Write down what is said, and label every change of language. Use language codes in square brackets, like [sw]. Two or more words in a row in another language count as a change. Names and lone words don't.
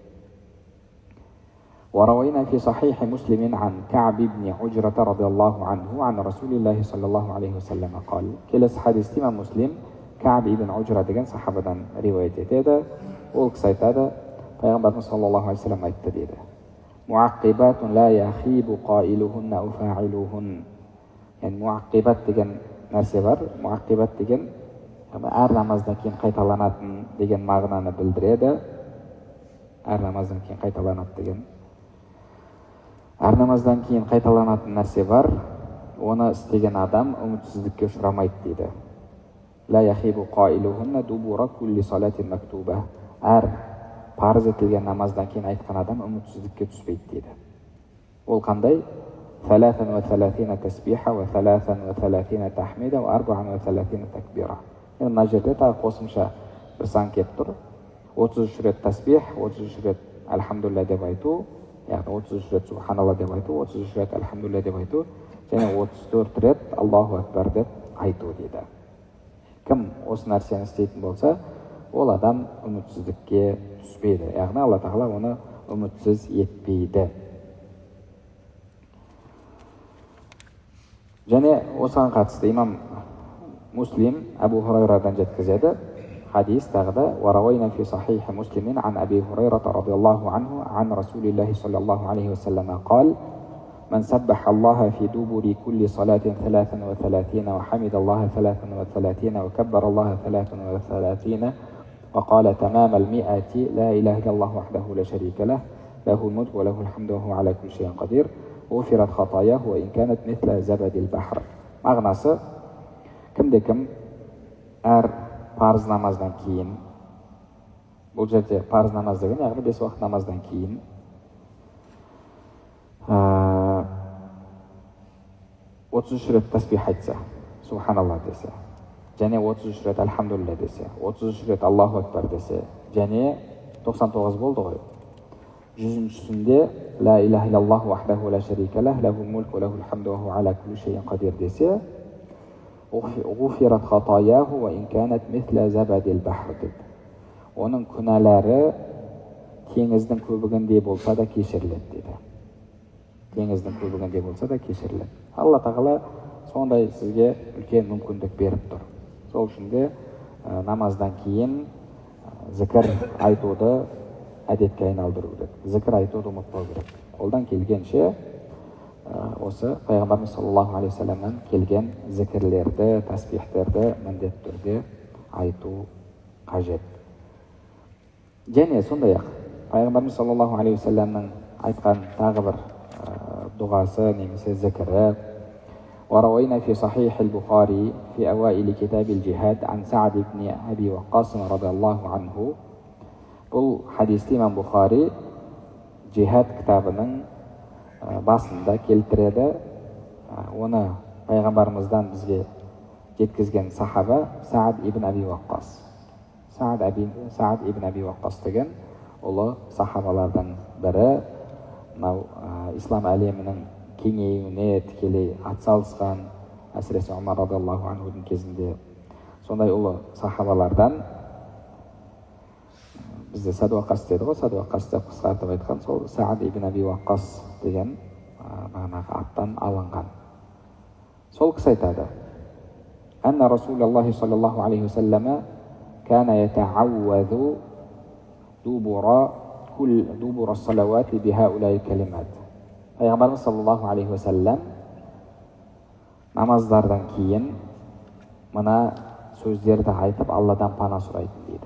[ar] وروينا في صحيح مسلم عن كعب بن عجرة رضي الله عنه عن رسول الله صلى الله عليه وسلم قال [kk] келесі хадисте имам Муслим Кааб ибн Уджра деген сахабадан риуаят етеді. Ол кісі айтады, пайғамбарымыз [ar] صلى الله عليه وسلم [kk] айтты дейді. [ar] معقبات لا يخيب قائلهن أو فاعلهن. [kk] Яғни муаққибат деген нәрсе бар. Муаққибат деген әр намаздан кейін қайталанатын деген мағынаны білдіреді. Әр намаздан кейін қайталанады деген. Әр намаздан кейін қайталанатын нәрсе бар. Оны істеген адам үмітсіздікке ұшырамайды дейді. [ar] لا يخيب قائلهن دبر كل صلاة مكتوبة. [kk] Әр парыз етілген намаздан кейін айтқан адам үмітсіздікке түспейді дейді. Ол қандай? [ar] 33 تسبيحة و33 تحميدة و34 تكبيرة. [kk] Мына жерде тағы қосымша бір сан келіп тұр. 33 рет тасбих, 33 рет альхамдулилля деп айту, яғни 33 рет субханалла деп айту, 33 рет альхамдулилля деп айту, және 34 рет [ar] الله أكبر [kk] деп айту дейді. Кім осы нәрсені істейтін болса, ол адам үмітсіздікке түспейді. Яғни Алла тағала оны үмітсіз етпейді. Және осыған қатысты имам Муслим Абу Хурайрадан жеткізеді. Хадис тағы да [ar] وروينا في صحيح مسلم عن أبي هريرة رضي الله عنه عن رسول الله صلى الله عليه وسلم قال من سبح الله في دبر كل صلاة 33 وحمد الله 33 وكبر الله 33 وقال تمام 100 لا إله إلا الله وحده لا شريك له له الملك وله الحمد وهو على كل شيء قدير غفرت خطاياه وإن كانت مثل زبد البحر. [kk] Мағынасы кімде-кім әр парыз намаздан кейін, бұл жерде парыз намаз деген яғни 5 уақыт намаздан кейін 33 рет тасбих айтса, субханалла десе, және 33 рет альхамдулилля десе, 33 рет [ar] الله أكبر [kk] десе, және 99 болды ғой. [ar] 100-шісінде لا إله إلا الله وحده لا شريك له له الملك وله الحمد وهو على كل شيء قدير десе, غفرت خطاياه وإن كانت مثل زبد البحر деп. [kk] Оның күнәлары теңіздің көбігіндей болса да кешіріледі дейді. Теңіздің көбігіндей болса да кешіріледі. Алла тағала сондай сізге үлкен мүмкіндік беріп тұр. Сол үшін де намаздан кейін зікір айтуды әдетке айналдыру керек. Зікір айтуды ұмытпау керек. Қолдан келгенше осы пайғамбарымыз [ar] صلى الله عليه وسلمнан [kk] келген зікірлерді, тасбихтерді міндетті түрде айту қажет. Және сондай-ақ пайғамбарымыз [ar] صلى الله عليه وسلمның [kk] айтқан тағы бір дұғасы немесе зікірі, [ar] وروينا في صحيح البخاري في أوائل كتاب الجهاد عن سعد بن أبي وقاص رضي الله عنه. [kk] Бұл хадисті имам Бухари жихад кітабының басында келтіреді. Оны пайғамбарымыздан бізге жеткізген сахаба Саад ибн Аби Ваққас. Саад ибн Аби Ваққас деген ұлы сахабалардан бірі. Мынау ислам әлемінің кеңеюіне тікелей атсалысқан, әсіресе Омар [ar] رضي الله عنهдың [kk] кезінде сондай ұлы сахабалардан. Бізде Саад Ваққас деді ғой, Саад Ваққас деп қысқартып айтқан, сол Саад ибн Аби Ваққас деген бағанағы аттан алынған. Сол кісі айтады: [ar] أن رسول الله صلى الله عليه وسلم كان يتعوذ دبر الصلوات بهؤلاء الكلمات. [kk] Пайғамбарымыз [ar] صلى الله عليه وسلم [kk] намаздардан кейін мына сөздерді айтып Алладан пана сұрайтын дейді.